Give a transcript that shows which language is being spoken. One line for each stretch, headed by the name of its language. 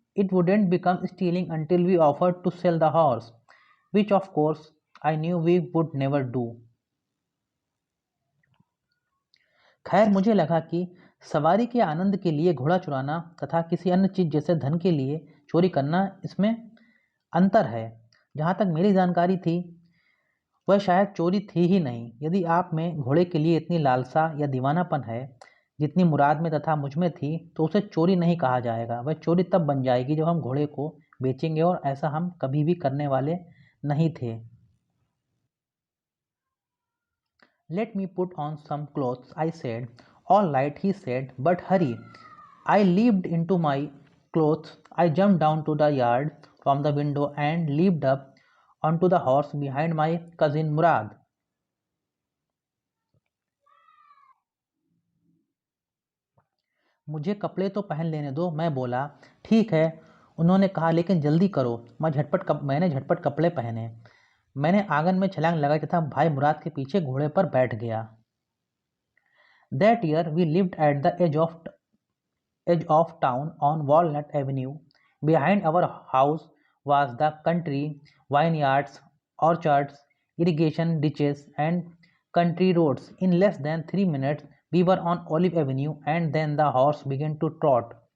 English: It wouldn't become stealing until we offered to sell the horse, which of course I knew we would never do.
Hindi: खैर, मुझे लगा कि सवारी के आनंद के लिए घोड़ा चुराना तथा किसी अन्य चीज़ जैसे धन के लिए चोरी करना, इसमें अंतर है। जहाँ तक मेरी जानकारी थी, वह शायद चोरी थी ही नहीं। यदि आप में घोड़े के लिए इतनी लालसा या दीवानापन है जितनी मुराद में तथा मुझ में थी, तो उसे चोरी नहीं कहा जाएगा। वह चोरी तब बन जाएगी जब हम घोड़े को बेचेंगे, और ऐसा हम कभी भी करने वाले नहीं थे।
English: Let me put on some clothes, I said. All right, he said, but hurry. I leaped into my clothes. I jumped down to the yard from the window and leaped up onto the horse behind my cousin Murad.
Hindi: मुझे कपड़े तो पहन लेने दो, मैं बोला। ठीक है, उन्होंने कहा, लेकिन जल्दी करो। मैंने झटपट कपड़े पहने। मैंने आंगन में छलांग लगाई तथा भाई मुराद के पीछे घोड़े पर बैठ गया।
English: That year we lived at the edge of town on Walnut Avenue. Behind our house was the country, vineyards, orchards, irrigation ditches, and country roads. In less than 3 minutes, we were on Olive Avenue, and then the horse began to trot.